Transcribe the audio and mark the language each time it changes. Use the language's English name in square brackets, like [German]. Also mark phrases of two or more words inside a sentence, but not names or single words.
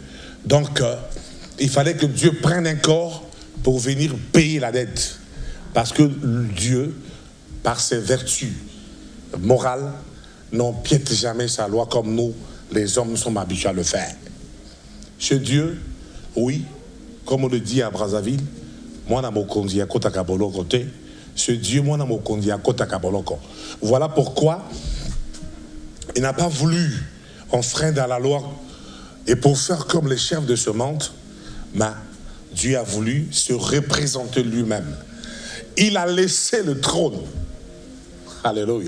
[French] Donc, il fallait que Dieu prenne un corps pour venir payer la dette. Parce que Dieu, par ses vertus morales, n'empiète jamais sa loi comme nous, les hommes, sommes habitués à le faire. Chez Dieu, oui, comme on le dit à Brazzaville, [Lingala] moi na mokonzi ya kota kaboloko te, [French] ce Dieu [Lingala] moi na mokonzi ya kota kaboloko. [French] Voilà pourquoi il n'a pas voulu enfreindre à la loi et pour faire comme les chefs de ce monde, mais Dieu a voulu se représenter lui-même. Il a laissé le trône. Alléluia.